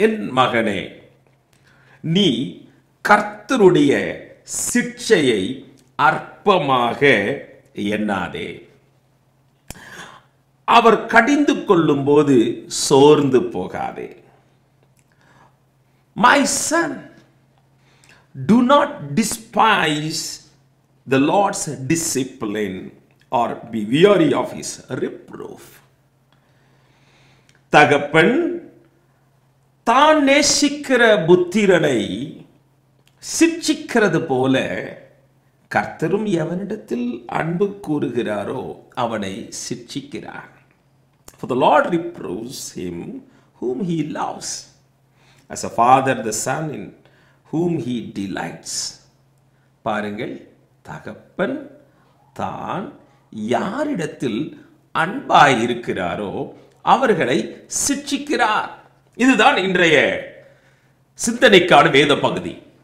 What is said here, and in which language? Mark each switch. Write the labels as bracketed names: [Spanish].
[Tamil] என் மகனே, நீ கர்த்தருடைய சிட்சையை அற்பமாக எண்ணாதே. அவர் கடிந்து கொள்ளும் போது சோர்ந்து போகாதே. [English] My son, do not despise the Lord's discipline or be weary of his reproof. [Tamil] தகப்பன் தான் நேசிக்கிற புத்திரனை சிட்சிக்கிறது போல கர்த்தரும் எவனிடத்தில் அன்பு கூறுகிறாரோ அவனை சிட்சிக்கிறார். [English] For the Lord reproves him whom he loves, as a father the son in whom he delights. [Tamil] பாருங்கள், தகப்பன் தான் யாரிடத்தில் அன்பாய் இருக்கிறாரோ அவர்களை சிட்சிக்கிறார். இதுதான் இன்றைய சிந்தனைக்கான வேத பகுதி.